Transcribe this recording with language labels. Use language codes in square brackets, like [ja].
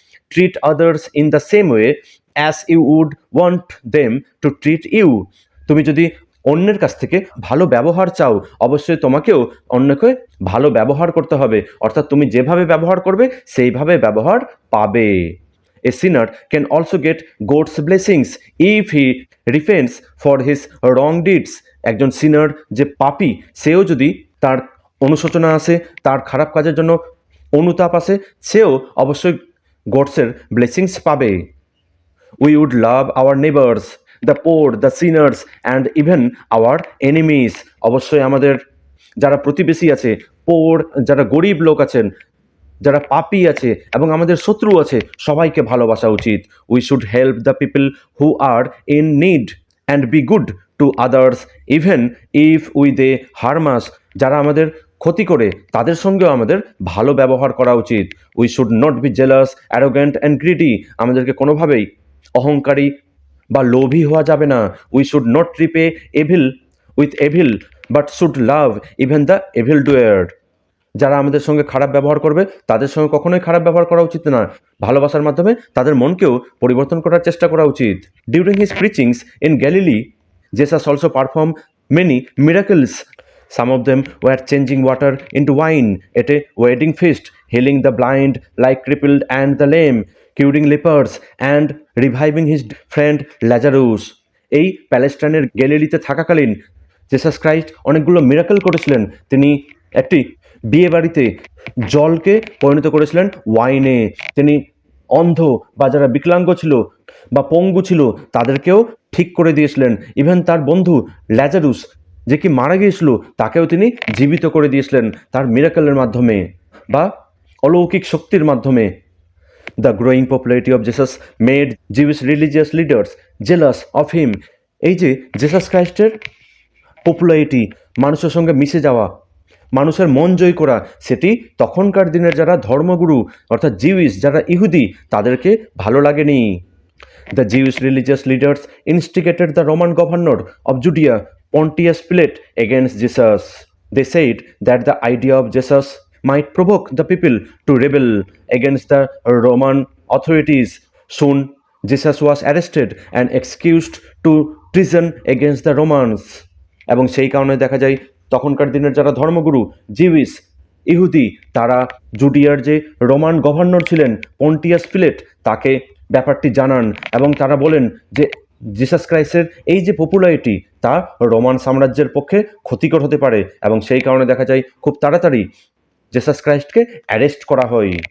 [en] Treat others in the same way as you would want them to treat you. [bn] তুমি যদি অন্যের কাছ থেকে ভালো ব্যবহার চাও, অবশ্যই তোমাকেও অন্যকে ভালো ব্যবহার করতে হবে, অর্থাৎ তুমি যেভাবে ব্যবহার করবে সেইভাবে ব্যবহার পাবে। [en] A sinner can also get God's blessings if he repents for his wrong deeds. [bn] একজন সিনার যে পাপী, সেও যদি তার অনুশোচনা আসে, তার খারাপ কাজের জন্য অনুতাপ আসে, সেও অবশ্যই গডসের ব্লেসিংস পাবে। [en] We would love our neighbors, the poor, the sinners and even our enemies. [bn] অবশ্যই আমাদের যারা প্রতিবেশী আছে, পোর, যারা গরিব লোক আছেন, যারা পাপী আছে এবং আমাদের শত্রু আছে, সবাইকে ভালোবাসা উচিত। [en] We should help the people who are in need and be good to others even if we they harm us. [bn] যারা আমাদের ক্ষতি করে তাদের সঙ্গেও আমাদের ভালো ব্যবহার করা উচিত। [en] We should not be jealous, arrogant and greedy. [bn] আমাদেরকে কোনোভাবেই অহংকারী বা লোভী হওয়া যাবে না। [en] We should not repay evil with evil but should love even the evil doer. [bn] যারা আমাদের সঙ্গে খারাপ ব্যবহার করবে তাদের সঙ্গে কখনোই খারাপ ব্যবহার করা উচিত না। ভালোবাসার মাধ্যমে তাদের মনকেও পরিবর্তন করার চেষ্টা করা উচিত। [en] During his preachings in Galilee, Jesus also perform many miracles. Some of them were changing water into wine at a wedding feast, healing the blind like crippled and the lame, curing lepers and reviving his friend Lazarus. [bn] এই প্যালেস্টাইনের গ্যালিলিতে থাকাকালীন Jesus Christ অনেকগুলো miracle করেছিলেন। তিনি একটি বিয়ে বাড়িতে জলকে পরিণত করেছিলেন ওয়াইনে। তিনি অন্ধ বা যারা বিকলাঙ্গ ছিল বা পঙ্গু ছিল তাদেরকেও ঠিক করে দিয়েছিলেন। ইভেন তার বন্ধু ল্যাজারুস, যে কি মারা গিয়েছিল, তাকেও তিনি জীবিত করে দিয়েছিলেন তার মিরাকলের মাধ্যমে বা অলৌকিক শক্তির মাধ্যমে। [en] The growing popularity of Jesus made Jews religious leaders jealous of him. [bn] এই যে জেসাস ক্রাইস্টের পপুলারিটি, মানুষের সঙ্গে মিশে যাওয়া, মানুষের মন জয় করা, সেটি তখনকার দিনের যারা ধর্মগুরু অর্থাৎ জিউস, যারা ইহুদি, তাদেরকে ভালো লাগেনি। [en] The Jews religious leaders instigated the Roman governor of Judea Pontius Pilate against Jesus. They said that the idea of Jesus might provoke the people to rebel against the Roman authorities. Soon, Jesus was arrested and accused to treason against the Romans. [bn] এবং সেই কারণে দেখা যায় তখনকার দিনের যারা ধর্মগুরু Zeus ইহুদি, তারা জুডিয়ার যে রোমান গভর্নর ছিলেন পন্টিয়াস পিলেট, তাকে ব্যাপারটি জানান এবং তারা বলেন যে জিসাস ক্রাইস্টের এই যে পপুলারিটি তা রোমান সাম্রাজ্যের পক্ষে ক্ষতিকর হতে পারে, এবং সেই কারণে দেখা যায় খুব তাড়াতাড়ি জেসাস ক্রাইস্টকে অ্যারেস্ট করা হয়।